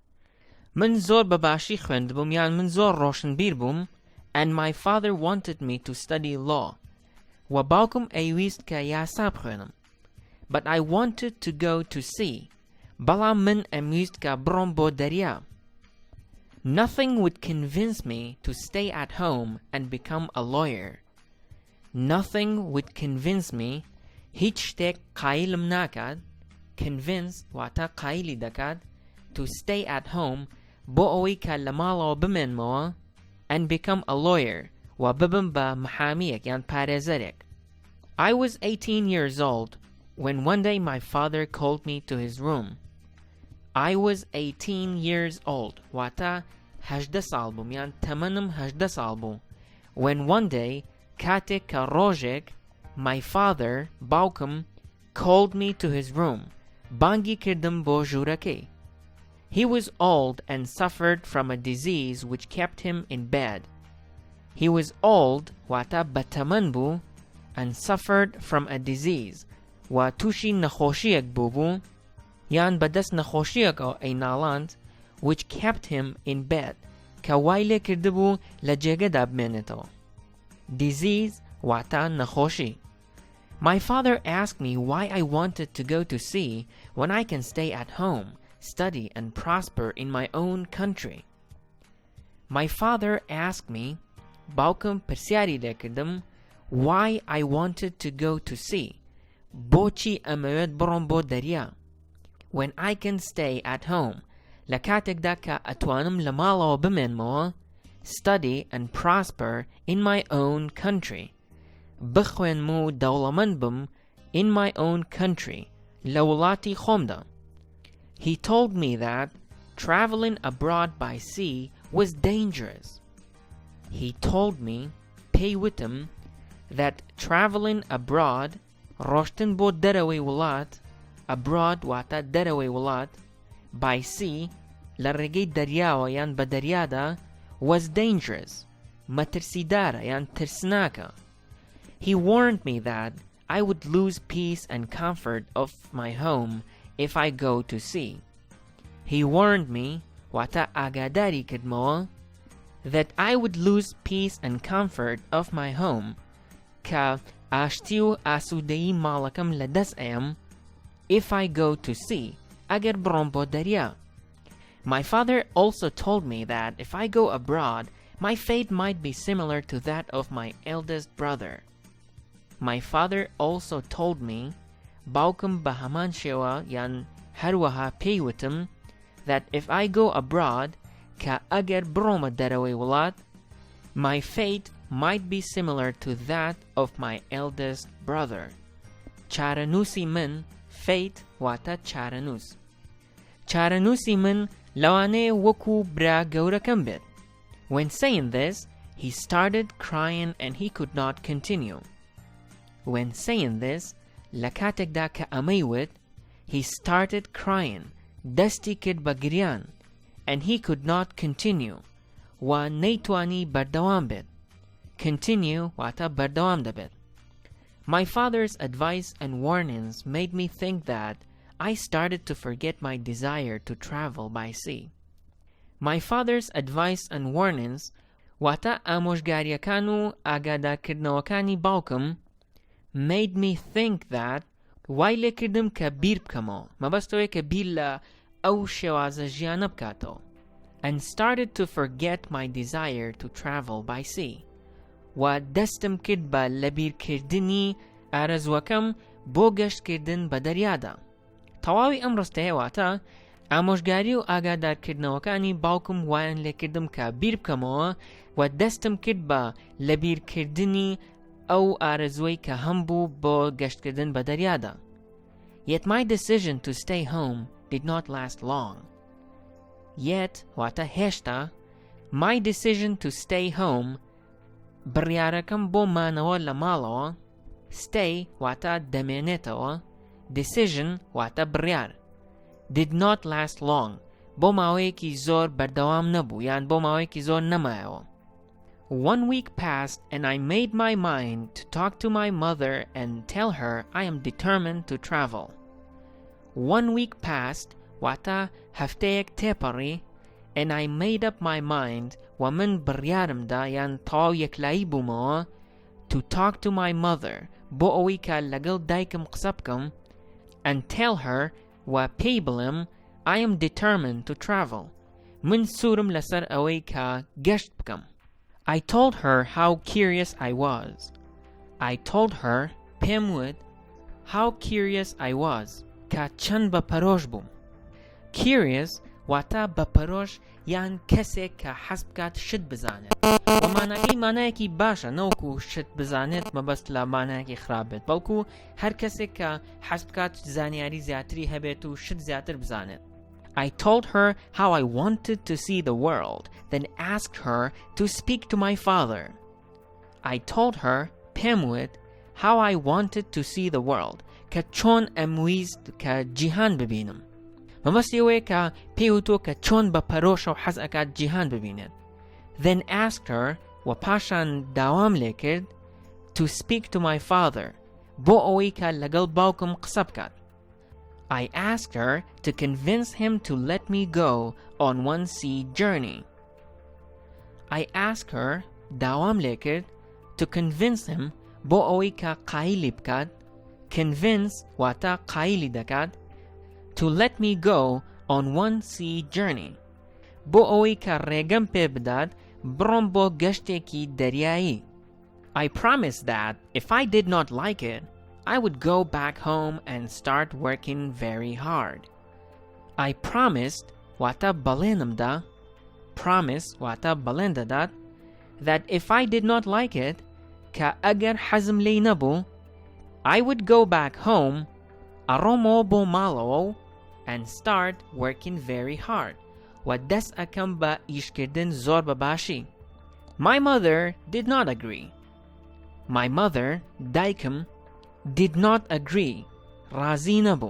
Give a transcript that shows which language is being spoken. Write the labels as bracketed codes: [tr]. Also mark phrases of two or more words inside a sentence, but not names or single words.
[ckb] من زۆر بەباشی خوێندبووم یان من زۆر ڕۆشنبیر بووم [en] and my father wanted me to study law. [ckb] و باوکم ئەیویست کە یاسا بخوێنم. [en] But I wanted to go to sea. [ckb] بەڵام من ئەمویست کە بڕۆم بۆ دەریا. [en] Nothing would convince me to stay at home and become a lawyer. Nothing would convince me. [ckb] هیچ شتێک قایلم ناکات. Convince واتە قایلی دەکات. [en] To stay at home [ckb] بۆ ئەوەی کە لە ماڵەوە بمێنمەوە [en] and become a lawyer [ckb] و ببم بە محامیەک یان پارێزەرێک. [en] I was 18 years old when one day my father called me to his room. I was 18 years old [ckb] واتە 18 ساڵ بووم یان تەمەنم 18 ساڵ بوو. [en] When one day [ckb] کاتێک کە ڕۆژێک [en] my father باوکم called me to his room [ckb] بانگی کردم بۆ ژوورەکەی. [en] He was old and suffered from a disease which kept him in bed. He was old [ckb] واتە بەتەمەن بوو [en] and suffered from a disease [ckb] و تووشی نەخۆشیەک بوو یان بەدەست نەخۆشیەکەوە ئەیناڵاند [en] which kept him in bed [ckb] کە وای لێ کردبوو لە جێگەدا بمێنێتەوە. Disease واتە نەخۆشی. [en] My father asked me why I wanted to go to sea when I can stay at home, study and prosper in my own country. My father asked me [ckb] باوکم پرسیاری لێکردم [en] why I wanted to go to sea بۆچی [ckb] ئەمەوێت بڕۆم بۆ دەریا [en] when I can stay at home [ckb] لە کاتێکدا کە ئەتوانم لە ماڵەوە بمێنمەوە [en] study and prosper in my own country [ckb] بخوێنم و دەوڵەمەند بم [en] in my own country [ckb] لە وڵاتی خۆمدا [en] He told me that traveling abroad by sea was dangerous. He told me [ckb] pێی وتم [en] that traveling abroad [ckb] ڕۆشتن بۆ دەرەوەی وڵات [en] abroad [ckb] واتە دەرەوەی وڵات [en] by sea [ckb] لە ڕێگەی دەریاوە یان بە دەریادا [en] was dangerous [ckb] مەترسیدارە یان ترسناکە [en] He warned me that I would lose peace and comfort of my home if I go to sea. He warned me [ckb] واتە ئاگاداری کردمەوە [en] that I would lose peace and comfort of my home [ckb] کە ئاشتی و ئاسوودەیی ماڵەکەم لەدەست ئەم [en] if I go to sea [ckb] ئەگەر بڕۆم بۆ دەریا [en] My father also told me that if I go abroad my fate might be similar to that of my eldest brother. My father also told me [ckb] باوکم بە هەمان شێوە یان هەروەها پێی وتم [en] that if I go abroad [ckb] کە ئەگەر بڕۆمە دەرەوەی وڵات [en] my fate might be similar to that of my eldest brother. [ckb] چارەنووسی من fate واتە چارەنووس چارەنووسی من لەوانەیە وەکو برا گەورەکەم بێت [en] When saying this, he started crying and he could not continue. When saying this, [ckb] لە کاتێکدا کە ئەمەی وت [en] he started crying [ckb] دەستی کرد بە گریان [en] and he could not continue [ckb] و نەیتوانی بەردەوام بێت [en] continue [ckb] واتە بەردەوام دەبێت [en] My father's advice and warnings made me think that I started to forget my desire to travel by sea. My father's advice and warnings [ckb] واتە ئامۆژگاریەکان و ئاگادارکردنەوەکانی باوکم [en] made me think that [ckb] وای لێکردم کە بیر بکەمەوە مەبەستەوەی کە بیر لە ئەو شێوازە ژیانە بکاتەوە [en] and started to forget my desire to travel by [ckb] sea و دەستم کرد بە لەبیرکردنی ئارەزوەکەم بۆ گەشتکردن بە دەریادا تەواوی ئەم ڕستەیە واتە ئامۆژگاری و ئاگادارکردنەوەکانی باوکم وایان لێکردم کە بیر بکەمەوە و دەستم کرد بە لەبیرکردنی ئەو ئارەزوەی کە هەم بوو بۆ گەشتکردن بە دەریادا [en] Yet my decision to stay home did not last long. Yet [ckb] واتە هێشتا [en] my decision to stay home [ckb] بڕیارەکەم بۆ مانەوە لە ماڵەوە [en] stay [ckb] واتە دەمێنێتەوە [en] decision [ckb] واتە بڕیار [en] did not last long [ckb] بۆ ماوەیەکی زۆر بەردەوام نەبوو یان بۆ ماوەیەکی زۆر نەمایەوە [en] 1 week passed and I made my mind to talk to my mother and tell her I am determined to travel. 1 week passed [ckb] واتە هەفتەیەک تێپەڕی [en] and I made up my mind [ckb] ومن بڕیارمدا یان تەواو یەکلایی بوومەوە [en] to talk to my mother [ckb] بۆ ئەوەی کە لەگەڵ دایکم قسە بکەم [en] and tell her [ckb] و پێی بڵێم [en] I am determined to travel. [ckb] من سوورم لەسەر ئەوەی کە گەشت بکەم. [en] I told her how curious I was. I told her [ckb] پێم وت [en] how curious I was [ckb] کە چەند بەپەرۆش بووم. Curious واتە بەپەرۆش یان کەسێک کە حەز بکات شت بزانێت و ماناکەی مانایەکی باشە نەوەکو شت بزانێت مەبەست لە مانایەکی خراپ بێت بەڵکو هەر کەسێک کە حەز بکات زانیاری زیاتری هەبێت و شت زیاتر بزانێت [en] I told her how I wanted to see the world, then asked her to speak to my father. I told her [ckb] پێم وت [en] how I wanted to see the world [ckb] کە چۆن ئەمویست کە جیهان ببینم مەبەستی ئەوەیە کە پێی وتۆ کە چۆن بە پەرۆشە و حەز ئەکات جیهان ببینێت [en] then asked her [ckb] و پاشان داوام لێ کرد [en] to speak to my father [ckb] بۆ ئەوەی کە لەگەڵ باوکم قسە بکات [en] I asked her to convince him to let me go on one sea journey. I asked her [ckb] داوام لێ کرد [en] to convince him [ckb] بۆ ئەوەی کە قایلی بکات convince واتە قایلی دەکات [en] to let me go on one sea journey [ckb] بۆ ئەوەی کە ڕێگەم پێ بدات بڕۆم بۆ گەشتێکی دەریایی. [en] I promised that if I did not like it, I would go back home and start working very hard. I promised [ckb] واتە بەڵێنم دا promise واتە بەڵێن دەدات [en] that if I did not like it [ckb] کە ئەگەر حەزم لێی نەبوو [en] I would go back home [ckb] ئەڕۆمەوە بۆ ماڵەوە [en] and start working very hard [ckb] و دەست ئەکەم بە ئیشکردن زۆر بەباشی. [en] My mother did not agree. My mother دایکم did not agree [ckb] ڕازی نەبوو.